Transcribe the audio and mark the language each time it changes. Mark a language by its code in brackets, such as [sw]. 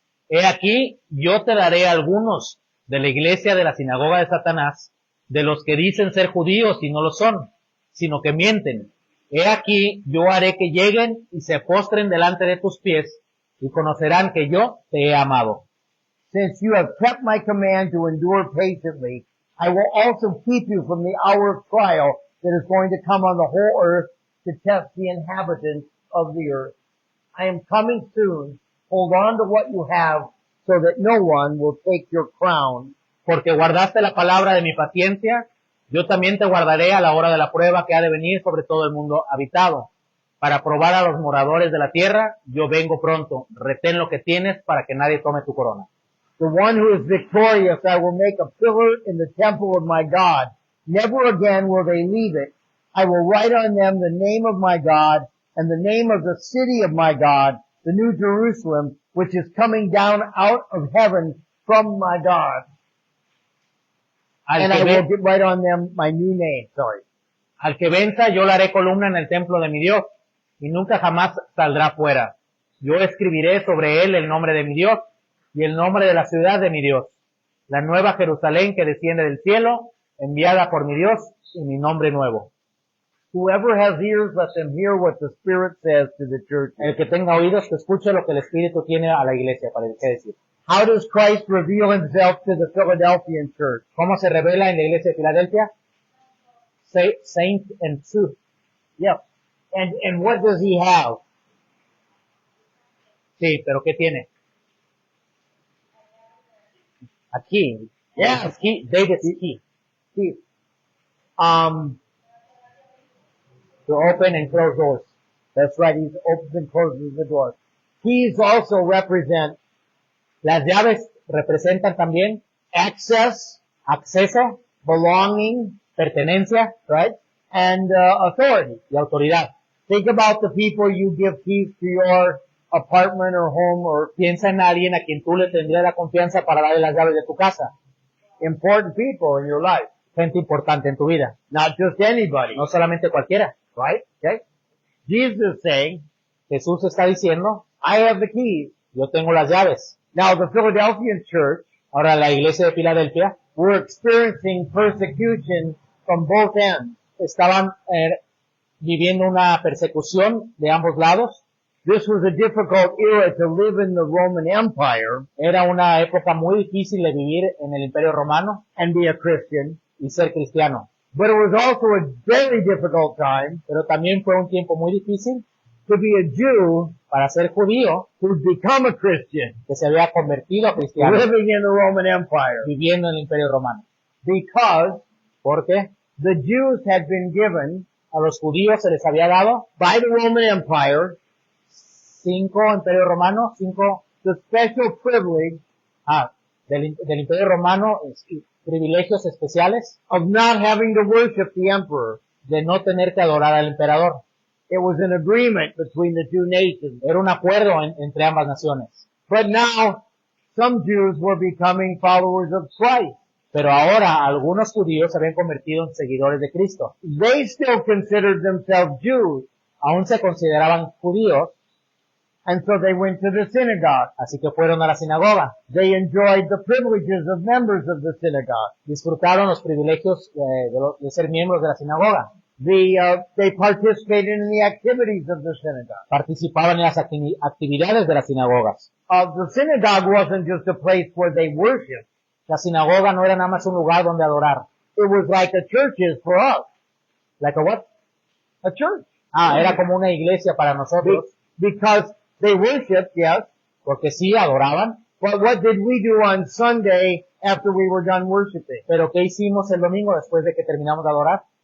[es] He aquí, yo te daré algunos de la iglesia de la sinagoga de Satanás, de los que dicen ser judíos y no lo son, sino que mienten. He aquí, yo haré que lleguen y se postren delante de tus pies, y conocerán que yo te he amado. [en] Since you have kept my command to endure patiently, I will also keep you from the hour of trial that is going to come on the whole earth to test the inhabitants of the earth. I am coming soon. Hold on to what you have so that no one will take your crown. [es] Porque guardaste la palabra de mi paciencia, yo también te guardaré a la hora de la prueba que ha de venir sobre todo el mundo habitado. Para probar a los moradores de la tierra, yo vengo pronto. Retén lo que tienes para que nadie tome tu corona. [en] The one who is victorious I will make a pillar in the temple of my God. Never again will they leave it. I will write on them the name of my God and the name of the city of my God, the New Jerusalem, which is coming down out of heaven from my God. And I will write on them my new name. Sorry. [es] Al que venza, yo le haré columna en el templo de mi Dios, y nunca jamás saldrá fuera. Yo escribiré sobre él el nombre de mi Dios, y el nombre de la ciudad de mi Dios, la nueva Jerusalén que desciende del cielo, enviada por mi Dios, y mi nombre nuevo. [en] Whoever has ears, let them hear what the Spirit says to the church. [es] El que tenga oídos, que escuche lo que el Espíritu tiene a la iglesia para decir. [en] How does Christ reveal himself to the Philadelphian church? [es] ¿Cómo se revela en la iglesia de Filadelfia? [en] Saint and truth. Yep. And what does he have? [es] Sí, pero ¿qué tiene? Aquí. [en] Yes. Key. David's key. He, To open and close doors. that's right. He opens and closes the door. Keys also represent [es] Las llaves representan también [en] access, [es] acceso, [en] belonging, [es] pertenencia, [en] right? And authority. [es] y autoridad. [en] Think about the people you give keys to your apartment or home or [es] Piensa en alguien a quien tú le tendrías la confianza para darle las llaves de tu casa. [en] important people in your life. [es] Gente importante en tu vida. [en] Not just anybody, [es] No solamente cualquiera. [en] right? Okay? Jesus is saying, [es] Jesús está diciendo, [en] I have the keys. [es] yo tengo las llaves. [en] Now the Philadelphian church [es] Ahora la iglesia de Filadelfia [en] were experiencing persecution from both ends. [es] estaban viviendo una persecución de ambos lados. [en] This was a difficult era to live in the Roman Empire [es] Era una época muy difícil de vivir en el Imperio Romano [en] and be a Christian. [es] y ser cristiano. [en] But it was also a very difficult time [es] Pero también fue un tiempo muy difícil [en] to be a Jew [es] para ser judío [en] who'd become a Christian [es] que se había convertido a cristiano [en] living in the Roman Empire [es] viviendo en el Imperio Romano. [en] because [es] Porque [en] the Jews had been given [es] a los judíos se les había dado [en] by the Roman Empire [es] 5 Imperio Romano, [en] the special privilege [es] del Imperio Romano, privilegios especiales [en] of not having to worship the emperor. [es] de no tener que adorar al emperador. [en] It was an agreement between the two nations. [es] Era un acuerdo entre ambas naciones. [en] But now, some Jews were becoming followers of Christ. [es] Pero ahora algunos judíos se habían convertido en seguidores de Cristo. [en] They still considered themselves Jews, [es] Aún se consideraban judíos, [en] and so they went to the synagogue. [es] así que fueron a la sinagoga. [en] They enjoyed the privileges of members of the synagogue. [es] Disfrutaron los privilegios de ser miembros de la sinagoga. [en] They participated in the activities of the synagogue. [es] Participaban en las actividades de las sinagogas. [en] The synagogue wasn't just a place where they worshiped. [es] La sinagoga no era nada más un lugar donde adorar. [en] It was like a church is for us. Like a what? A church. [es] Era como una iglesia para nosotros, [en] Because they worshiped, yes. [es] porque sí adoraban, [en] But what did we do on Sunday after we were done worshiping? [es] pero ¿qué hicimos el domingo después de que terminamos de adorar?